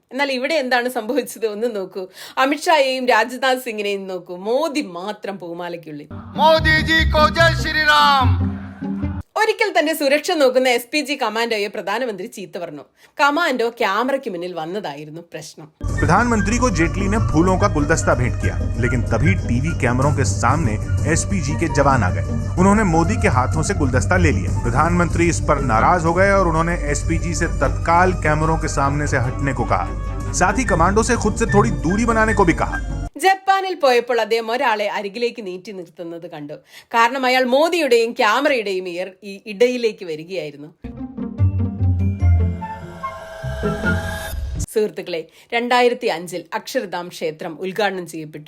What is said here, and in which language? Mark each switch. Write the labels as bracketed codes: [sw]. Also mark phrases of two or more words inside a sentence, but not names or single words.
[ml] എന്നാൽ ഇവിടെ എന്താണ് സംഭവിച്ചത് ഒന്ന് നോക്കൂ. അമിത്ഷായെയും രാജ്നാഥ് സിംഗിനെയും നോക്കൂ, മോദി മാത്രം പൂമാലയ്ക്കുള്ളിൽ. [hi] मोदीजी को जय श्रीराम. [ml] ഒരിക്കൽ തന്റെ സുരക്ഷ നോക്കുന്ന SPG കമാൻഡോയെ പ്രധാനമന്ത്രി ചീത്ത പറഞ്ഞു. കമാൻഡോ ക്യാമറയ്ക്ക് മുന്നിൽ വന്നതായിരുന്നു പ്രശ്നം. [hi] प्रधानमंत्री को जेटली ने फूलों का गुलदस्ता भेंट किया, लेकिन तभी टीवी कैमरों के सामने SPG के जवान आ गए. उन्होंने मोदी के हाथों से गुलदस्ता ले लिया. प्रधानमंत्री इस पर नाराज हो गए और उन्होंने SPG से तत्काल कैमरों के सामने से हटने को कहा. साथ ही कमांडो से खुद से थोड़ी दूरी बनाने को भी कहा. [ml] ജപ്പാനിൽ പോയപ്പോൾ അദ്ദേഹം ഒരാളെ അരികിലേക്ക് നീട്ടി നിർത്തുന്നത് കണ്ടു. കാരണം അയാൾ മോദിയുടെയും ക്യാമറയുടെയും ഇടയിലേക്ക് വരികയായിരുന്നു. സുഹൃത്തുക്കളെ, 2005 അക്ഷർധാം ക്ഷേത്രം ഉദ്ഘാടനം ചെയ്യപ്പെട്ടു.